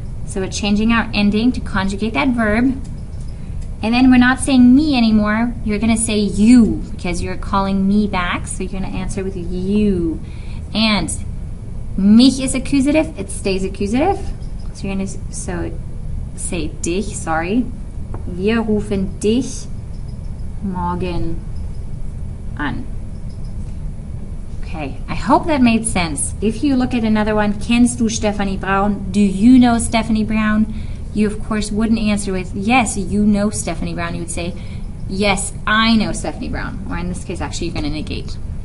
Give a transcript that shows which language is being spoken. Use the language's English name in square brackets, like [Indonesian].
[English] So we're changing our ending to conjugate that verb. And then we're not saying me anymore. You're going to say you because you're calling me back. So you're going to answer with you. And mich is accusative. It stays accusative. So you're going to say dich, sorry. [German] Wir rufen dich morgen an. [English] Okay, I hope that made sense. If you look at another one, [German] kennst du Stephanie Brown? [English] Do you know Stephanie Brown? You, of course, wouldn't answer with, yes, you know Stephanie Brown. You would say, yes, I know Stephanie Brown. Or in this case, actually, you're going to negate.